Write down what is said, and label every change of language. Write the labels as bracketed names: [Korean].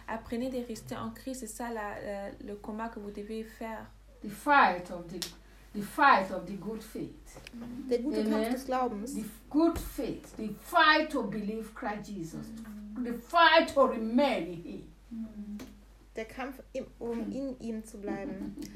[French] Apprenez de rester en Christ, c'est ça le combat que vous devez faire. [English] The fight of the good faith. [German] Der gute Kampf des Glaubens. [English] The good faith, the fight to believe Christ Jesus. Mm-hmm. The fight to remain in him. [German] Der Kampf in ihm zu bleiben.